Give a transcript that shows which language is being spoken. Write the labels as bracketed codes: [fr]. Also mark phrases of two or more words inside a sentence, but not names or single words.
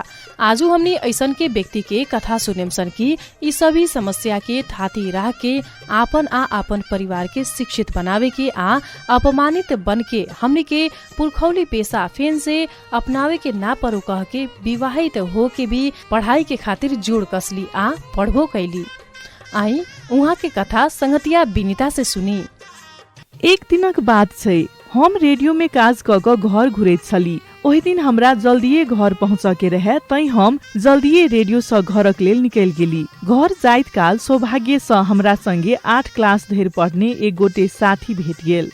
[bho] आजू हमनी ऐसन के व्यक्ति के कथा सुनेम सन की ई सभी समस्या के थाती राख के आपन आपन परिवार के शिक्षित बनावे के आ अपमानित बन के हमनी के पुरखौली पेशा फेन से अपनावे के ना परो कह के विवाहित हो के भी पढ़ाई के खातिर जोड़ कसली आ पढ़बो कैली। आई उहाँ के कथा संगतिया विनीता से सुनी। [mai] एक दिनक बात छै, हम रेडियो में काज क क घर घुरैत छली। ओहि दिन हमरा जल्दिए घर पहुँच के रहे, तै हम जल्दिए रेडियो सँ घरक लेल निकल गेली। घर जाइत काल सौभाग्य सँ हमरा संगे 8 क्लास धरि पढ़ने एक गोटे साथी भेट गेल।